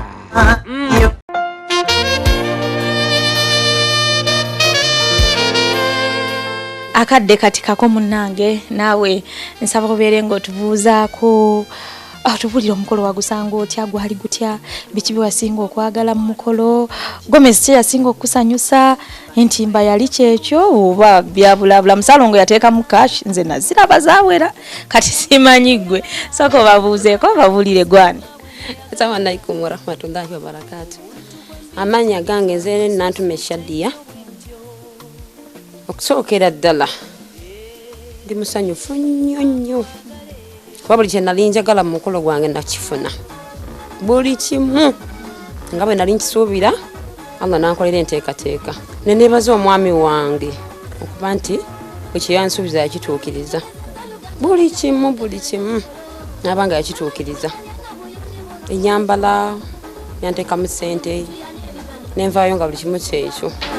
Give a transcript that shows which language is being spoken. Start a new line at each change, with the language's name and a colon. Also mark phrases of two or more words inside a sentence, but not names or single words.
Ganda: akadde kati kako munnange naawe nsaba obeere ng'otubuuzaako tubulira omukolo wagusanga otya gwali gutya biki byewasinga okwagala mu mukolo gomesi kye yasinga okusanyusa entimba yali kyekyo oba byabulabula Ssaalongo yateekamu cash nze naziraba zaawera kati simanyi ggwe sooka babuuzeeko babulire gwani.
Arabic: السلام عليكم ورحمة الله وبركاته.
Ganda: Amanya gange nze Nantume Shadiya okusookera ddala ndi musanyufu nnyo kuba buli kye nali njagala mu mukolo gwange nakifuna buli kimu nga bwe nali nkisuubira Allah nankolera enteekateeka ne neebaza omwami wange okuba nti bwe kye yansuubiza yakituukiriza buli kimu n'abanga yakituukiriza enyambala yanteekamu ssente nenvaayo nga buli kimu kyekyo.